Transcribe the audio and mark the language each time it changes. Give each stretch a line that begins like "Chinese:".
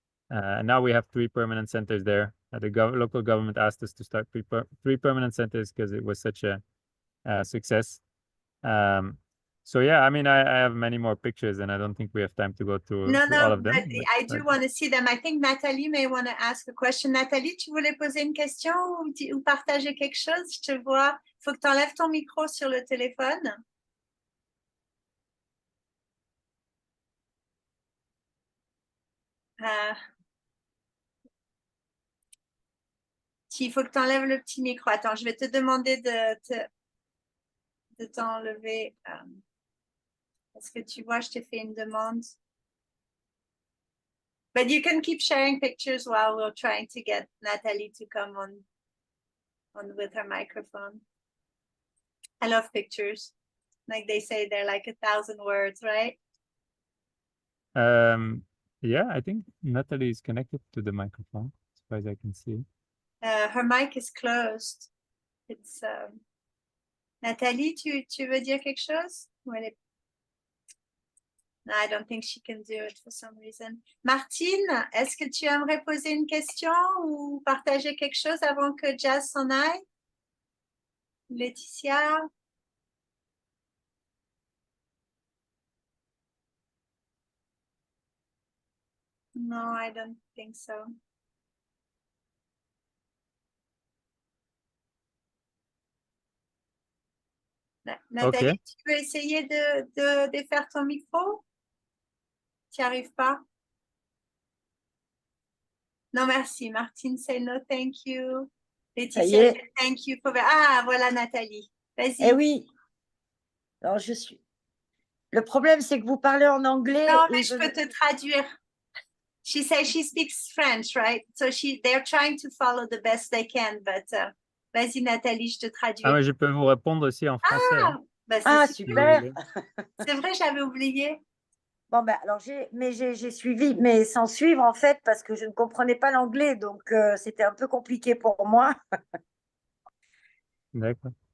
English: And now we have 3 permanent centers there. The local government asked us to start 3 permanent centers because it was such a success. So yeah, I mean, I have many more pictures, and I don't think we have time to go through all of them. But I do want to see them. I think Nathalie may want to ask a question.
French: Nathalie, tu voulais poser une question ou partager quelque chose? Je te vois. Faut que tu enlèves ton micro sur le téléphone. Il faut que tu enlèves le petit micro. Attends, je vais te demander de t'enlever. Est-ce que tu vois, je t'ai fait une demande.
English: But you can keep sharing pictures while we're trying to get Nathalie to come on with her microphone. I love pictures. Like they say, they're like 1,000 words, right? Yeah, I think Natalie is connected to the microphone, as far as I can see. Her mic is closed. It's
French: Nathalie, tu veux dire quelque chose?
English: No, I don't think she can do it for some reason.
French: Martine, est-ce que tu aimerais poser une question ou partager quelque chose avant que Jazz s'en aille? Laetitia?
English: No, I don't think so.
French: Nathalie,
English: Okay.
French: tu veux essayer de défaire ton micro? Tu n'y arrives pas? Non, merci.
English: Martine, say no, thank you. Laetitia, thank you.
French: Ah, voilà Nathalie. Vas-y. Eh oui. Alors, je suis. Le problème, c'est que vous parlez en anglais. Non, mais je peux te traduire.
English: She says she speaks French, right? So they're trying to follow the best they can, but
French: vas-y Nathalie, je te traduis. Ah, mais je peux vous répondre aussi en français. Bah, super. C'est vrai, j'avais oublié. Bon, ben, alors j'ai suivi, mais sans suivre en fait, parce que je ne comprenais pas l'anglais, donc c'était un peu compliqué pour moi. D'accord.